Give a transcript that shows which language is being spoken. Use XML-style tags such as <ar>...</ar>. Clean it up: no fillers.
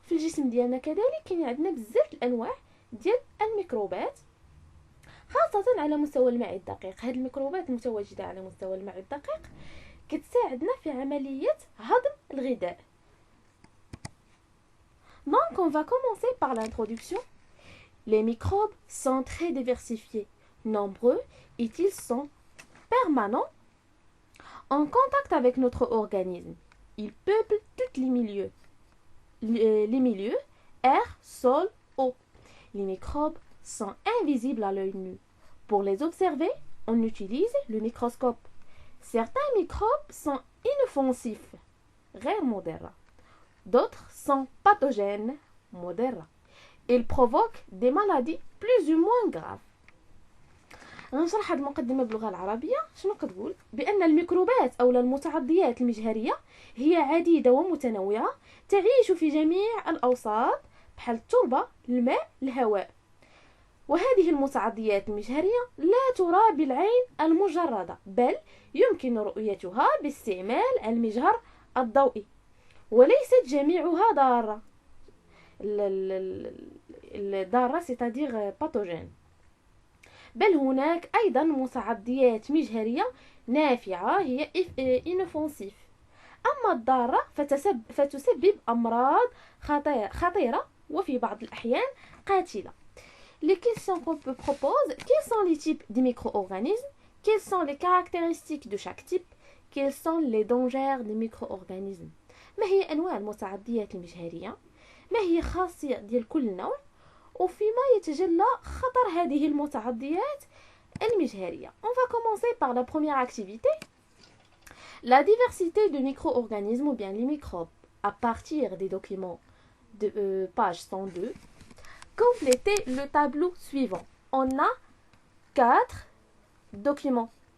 <ar>في الجسم ديالنا كذلك كاين عندنا بزاف الانواع ديال الميكروبات خاصة على مستوى الماء الدقيق. هاد الميكروبات المتواجدة على مستوى الماء الدقيق كتساعدنا في عملية هضم الغذاء.</ar> <fr>Donc on va commencer par l'introduction. Les microbes sont très diversifiés, nombreux et ils sont permanents en contact avec notre organisme. Ils peuplent tous les milieux, air, sol, eau. Les microbes sont invisibles à l'œil nu. Pour les observer, on utilise le microscope. Certains microbes sont inoffensifs,</fr> <ar>غير مضرة.</ar> <fr>D'autres sont pathogènes, مضرة. Ils provoquent des maladies plus ou moins graves.</fr> <ar>غنشرح هذه المقدمة باللغة العربية. شنو كتقول؟ بأن الميكروبات أو المتعضيات المجهرية هي عديدة ومتنوعة تعيش في جميع الأوساط بحال التربة، الماء، الهواء. وهذه المتعضيات المجهرية لا ترى بالعين المجردة بل يمكن رؤيتها باستعمال المجهر الضوئي وليست جميعها ضارة. الضارة</ar> <fr>c'est-à-dire pathogène.</fr> <ar>بل هناك أيضا متعضيات مجهرية نافعة هي inoffensive. أما الضارة فتسبب أمراض خطيرة وفي بعض الأحيان قاتلة.</ar> <fr>Les questions qu'on peut proposer, quels sont les types de micro-organismes? Quelles sont les caractéristiques de chaque type? Quels sont les dangers des micro-organismes?</fr> <ar>ما هي أنواع المتعضيات المجهرية؟ ما هي خاصية ديال كل نوع؟ وفيما يتجلى خطر هذه المتعضيات المجهرية.</ar> <fr>On va commencer par la première activité. La diversité de micro-organismes ou bien les microbes à partir des documents de page 102. Complétez le tableau suivant. On a 4 Document.</fr>